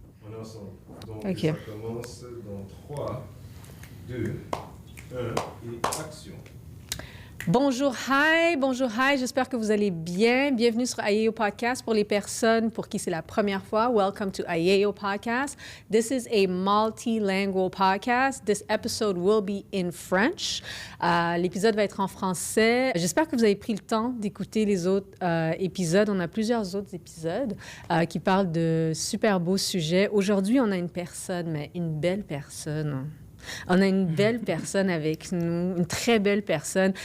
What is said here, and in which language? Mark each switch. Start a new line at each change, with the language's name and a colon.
French: on est ensemble. Donc, Ok. ça commence dans 3, 2, 1 et action. Bonjour,
English: hi,
French: j'espère que vous allez bien. Bienvenue sur Ayeo Podcast. Pour les personnes pour qui c'est la première fois,
English: welcome to Ayeo Podcast. This is a multilingual podcast. This episode will be in French.
French: L'épisode va être en français. J'espère que vous avez pris le temps d'écouter les autres épisodes. On a plusieurs autres épisodes qui parlent de super beaux sujets. Aujourd'hui, on a une personne, mais une belle personne. On a une belle personne avec nous, une très belle personne.